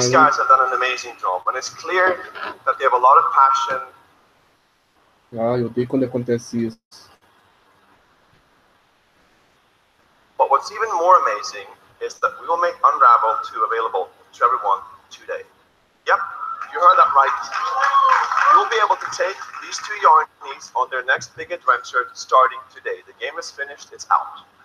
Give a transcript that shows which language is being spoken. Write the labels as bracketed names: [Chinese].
[English] These guys have done an amazing job, and it's clear that they have a lot of passion. [Portuguese] Ah, eu odeio quando acontece isso. [English] But what's even more amazing is that we will make Unravel 2 available to everyone today. Yep, you heard that right. You'll be able to take these two Yarnies on their next big adventure starting today. The game is finished, it's out.